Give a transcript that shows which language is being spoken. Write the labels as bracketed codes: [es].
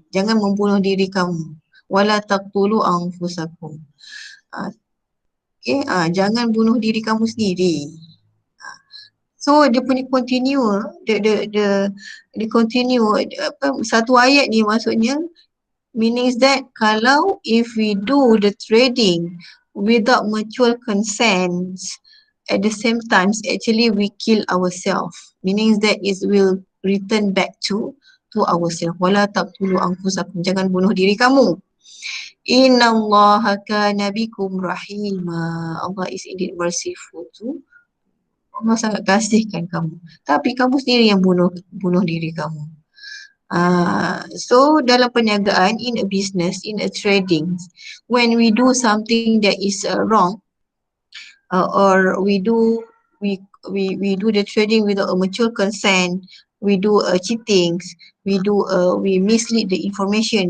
[ms] Jangan membunuh diri kamu. [ar] Wala taqtulu anfusakum. [ms] Okay, jangan bunuh diri kamu sendiri. [en] So dia punya continue, the continue, [ms] satu ayat ni maksudnya [en] means that kalau if we do the trading without mutual consent, at the same time actually we kill ourselves, meaning that it will return back to ourselves. [ar] Wala taqtulu anfusakum, [ms] jangan bunuh diri kamu. [ar] Innallaha kana bikum rahima, [en] Allah is indeed merciful to. [ms] Allah sangat kasihkan kamu. Tapi kamu sendiri yang bunuh diri kamu. [en] So [ms] dalam perniagaan, [en] in a business, in a trading, when we do something that is wrong, or we do the trading without a mutual consent, we do cheatings, we mislead the information.